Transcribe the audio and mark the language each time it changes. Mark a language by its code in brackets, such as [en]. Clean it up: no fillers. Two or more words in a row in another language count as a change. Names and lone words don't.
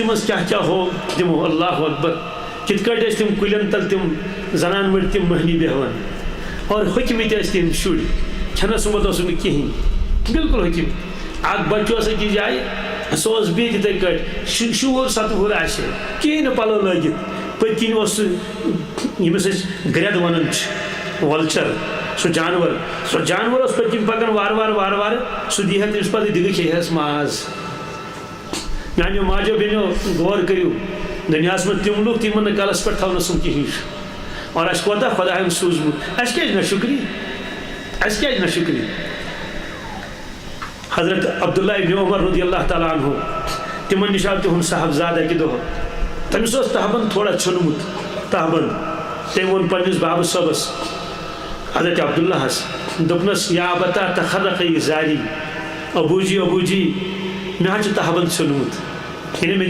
[ks] منٛز کیٛاہ ہوو تِمو اللہ اکبر کِتھ کٲٹھۍ ٲسۍ تِم کُلٮ۪ن تل تِم زنان مٔڑۍ تِم مٔہنی بیٚہوان اور ہوٚکھمٕتۍ ٲسۍ تِم شُرۍ کھٮ۪نس سُمبتھ اوسُکھ نہٕ کِہیٖنۍ بالکل ہوٚکھمٕتۍ اکھ بچہٕ اوس أکِس جایہِ سُہ اوس بِہِتھ یِتھے کٲٹھۍ 6 وُہُر 7 وُہُر آسہِ کِہیٖنۍ نہٕ پلو لٲگِتھ پٔتۍ کِنۍ اوس سُہ ییٚمِس أسۍ گرٮ۪د ونان چھِ وَلچر سُہ جانور اوس پٔتۍ کِنۍ پکان وارٕ وارٕ سُہ دی ہا تٔمِس پتہٕ دِگہٕ کھیٚیہس ماز میانیو ماجیو بیٚنیو غور کٔرِو دُنیاہس منٛز تِم لُکھ تِمن نہٕ کلس پٮ۪ٹھ تھاونس سُم کِہیٖنۍ چھُ اور اَسہِ کوتاہ خۄداین سوٗزمُت اَسہِ کیٛازِ نہ شُکری حضرت عبداللہ ابن عمر [ar] رضی اللہ تعالیٰ عنہ [ks] تِمن نِش آو تِہُنٛد صاحبزاد اکہِ دۄہ تٔمِس اوس تہبند تھوڑا ژھیوٚنمُت تہبند تٔمۍ ووٚن پننِس بابہٕ صٲبس حضرت عبداللہس دوٚپنس [ar] یا ابتا تخرق زاری [ks] ابوٗ جی مےٚ حظ چھُ تہبند ژھیوٚنمُت یعنی مےٚ